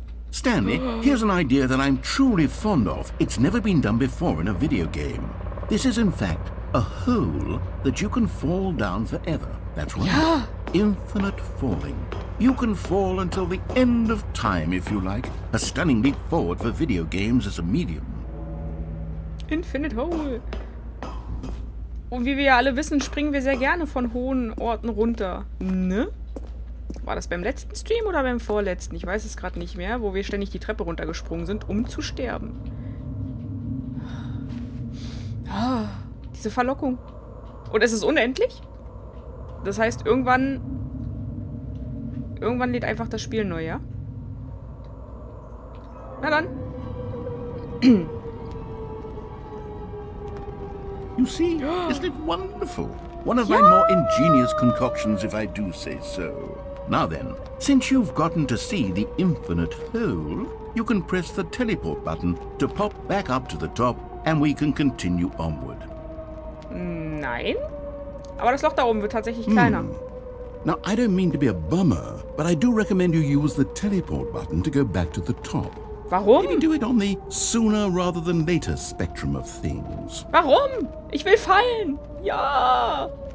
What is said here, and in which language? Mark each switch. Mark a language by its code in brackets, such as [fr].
[en] Stanley, here's an idea that I'm truly fond of. It's never been done before in a video game. This is in fact a hole that you can fall down forever. That's right. [de] Ja. [en] Infinite falling. You can fall until the end of time if you like. A stunning leap forward for video games as a medium. Infinite Hole. [de] Und wie wir ja alle wissen, springen wir sehr gerne von hohen Orten runter. Ne? War das beim letzten Stream oder beim vorletzten? Ich weiß es gerade nicht mehr, wo wir ständig die Treppe runtergesprungen sind, um zu sterben. Ah, diese Verlockung. Und es ist unendlich? Das heißt, irgendwann lädt einfach das Spiel neu, ja? Na dann. [en] You see, isn't it wonderful? One of my more ingenious concoctions, if I do say so. Now then, since you've gotten to see the infinite hole, you can press the teleport button to pop back up to the top and we can continue onward. [de] Nein. Aber das Loch da oben wird tatsächlich kleiner. [en] Now, I don't mean to be a bummer, but I do recommend you use the teleport button to go back to the top. [de] Warum? [en] Maybe do it on the sooner rather than later spectrum of things. [de] Warum? Ich will fallen. Ja.